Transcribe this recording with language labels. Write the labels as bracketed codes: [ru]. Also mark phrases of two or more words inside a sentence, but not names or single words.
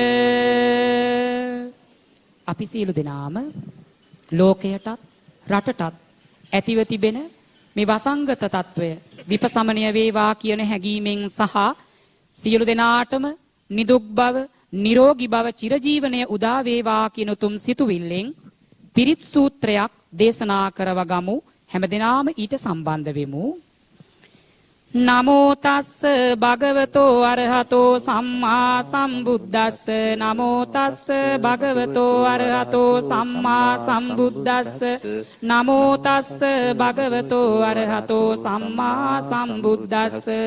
[si] අපි සියලු දෙනාම ලෝකයටත් රටටත් ඇතිව තිබෙන මේ වසංගත తত্ত্বය විපසමනය වේවා කියන හැඟීමෙන් සහ සියලු දෙනාටම නිදුක් බව නිරෝගී බව චිරජීවනය උදා වේවා කියන උතුම් සිතුවිල්ලෙන් පිරිත් සූත්‍රයක් දේශනා කරවගමු. හැමදෙනාම ඊට සම්බන්ධ වෙමු. [pi] නමෝ තස්ස භගවතෝ අරහතෝ සම්මා සම්බුද්දස්ස නමෝ තස්ස භගවතෝ අරහතෝ සම්මා සම්බුද්දස්ස නමෝ තස්ස භගවතෝ අරහතෝ සම්මා සම්බුද්දස්ස